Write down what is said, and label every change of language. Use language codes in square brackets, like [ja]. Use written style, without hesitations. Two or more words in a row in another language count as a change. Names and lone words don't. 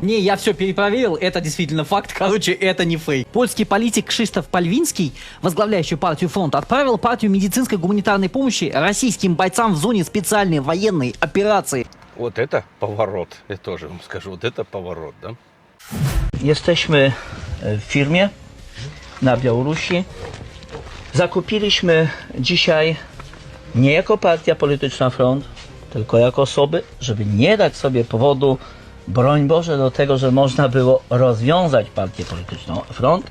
[ru] Не, я все перепроверил, это действительно факт, короче, это не фейк. Польский политик Кшиштоф Пальвинский, возглавляющий партию «Фронт», отправил партию медицинской гуманитарной помощи российским бойцам в зоне специальной военной операции. Вот это поворот. Я тоже вам скажу, вот это поворот, да? [pl] Jesteśmy w firmie na Białorusi. Zakupiliśmy dzisiaj nie jako partia polityczna Front, tylko jako osoby, żeby nie dać sobie powodu, broń Boże, do tego, że można było rozwiązać partię polityczną Front.